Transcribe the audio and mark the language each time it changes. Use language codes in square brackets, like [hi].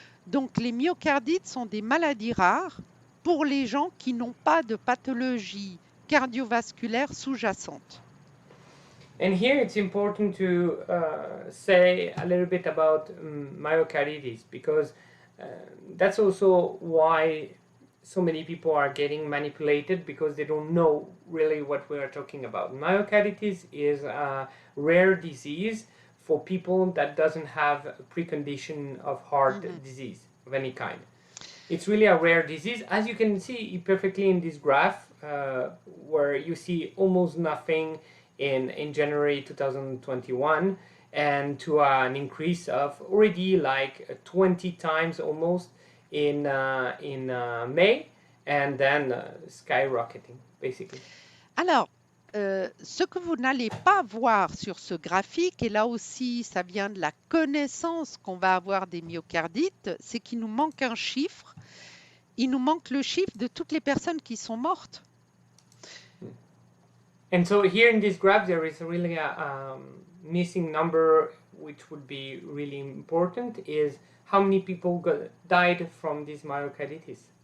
[fr] Donc les myocardites sont des maladies rares pour les gens qui n'ont pas de pathologie cardiovasculaire sous-jacente. [en] And here it's important to say a little bit about myocarditis, because that's also why so many people are getting manipulated, because they don't know really what we are talking about. Myocarditis is a rare disease for people that doesn't have a precondition of heart disease of any kind. It's really a rare disease, as you can see perfectly in this graph, where you see almost nothing in January 2021, and to an increase of already like 20 times almost in May, and then skyrocketing basically. [fr] Alors, ce que vous n'allez pas voir sur ce graphique, et là aussi ça vient de la connaissance qu'on va avoir des myocardites, c'est qu'il nous manque un chiffre. Il nous manque le chiffre de toutes les personnes qui sont mortes. [en] And so here in this graph there is really a missing number, which would be really important, is how many people died from this myocarditis.